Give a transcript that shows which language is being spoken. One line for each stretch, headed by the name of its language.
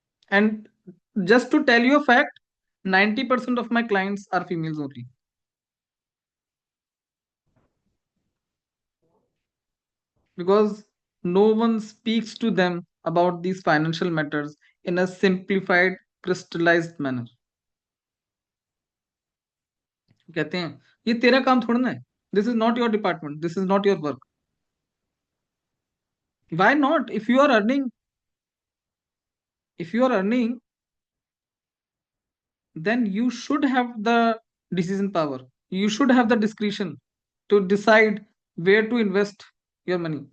English: And just to tell you a fact, 90% of my clients are females only. Because no one speaks to them about these financial matters in a simplified, crystallized manner.
Hindi: कहते हैं ये तेरा काम थोड़ा ना है.
English: This is not your department. This is not your work. Why not? If you are earning, then you should have the decision power. You should have the discretion to decide where to invest your money.